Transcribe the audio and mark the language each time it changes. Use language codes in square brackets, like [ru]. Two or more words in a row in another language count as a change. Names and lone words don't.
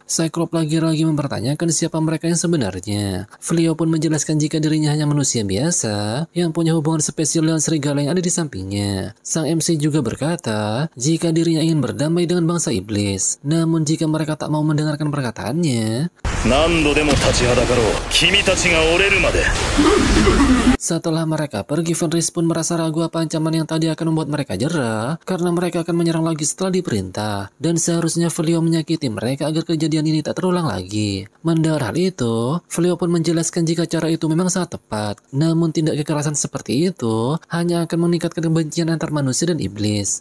[id] Cyclops lagi-lagi mempertanyakan siapa mereka yang sebenarnya. Flio pun menjelaskan jika dirinya hanya manusia biasa yang punya hubungan spesial dengan serigala yang ada di sampingnya. Sang MC juga berkata jika dirinya ingin berdamai dengan bangsa iblis. Namun jika mereka tak mau mendengarkan perkataannya, [ja] 何度でも立ちはだかろう。君たちが折れるまで。 [id] Setelah mereka pergi, Fenris pun merasa ragu apa ancaman yang tadi akan membuat mereka jerah, karena mereka akan menyerang lagi setelah diperintah, dan seharusnya Fleo menyakiti mereka agar kejadian ini tak terulang lagi. Mendengar hal itu, Fleo pun menjelaskan jika cara itu memang sangat tepat, namun tindak kekerasan seperti itu hanya akan meningkatkan kebencian antar manusia dan iblis.